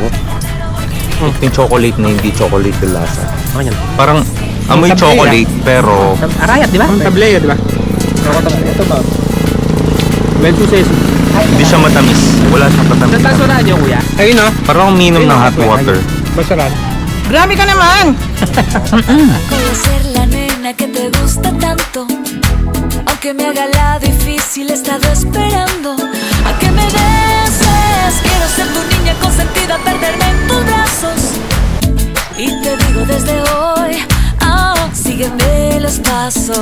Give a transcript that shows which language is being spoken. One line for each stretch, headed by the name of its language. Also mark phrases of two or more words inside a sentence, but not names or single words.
Filipino: Ito yung chocolate na hindi chocolate yung lasa. Ano yan? Parang amoy Tableya. chocolate pero Arayat, di ba? Tableo, di ba? Ito ba?
English: Well, success.
Filipino: hindi siya matamis. Wala siyang Saan matamis. basurahan niyo, kuya? Ayun, no? Parang uminom ng
English: hot water.
Filipino: Basurahan. Grabe ka naman.
Spanish: Voy a ser la nena que te gusta tanto. Aunque me haga la difícil, he estado esperando a que me beses. Quiero ser tu niña consentida, perderme en tus brazos. Y te digo desde hoy, sígueme los pasos.